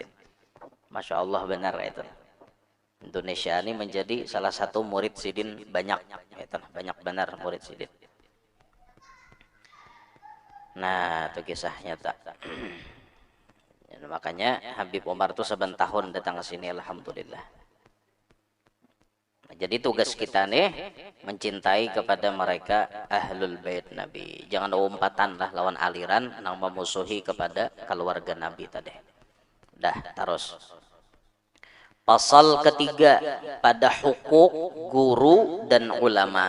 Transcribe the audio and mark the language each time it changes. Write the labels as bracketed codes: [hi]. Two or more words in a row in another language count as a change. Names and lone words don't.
[id] Masya Allah benar itu. Indonesia ini menjadi salah satu murid Sidin banyak, banyak benar murid Sidin. Nah, itu kisahnya tak. Makanya Habib Umar tuh saben tahun datang ke sini alhamdulillah. Nah, jadi tugas kita nih mencintai kepada mereka ahlul bait Nabi. Jangan umpatan lah lawan aliran yang memusuhi kepada keluarga Nabi tadi. Dah terus. Pasal ketiga pada hukuk guru dan ulama.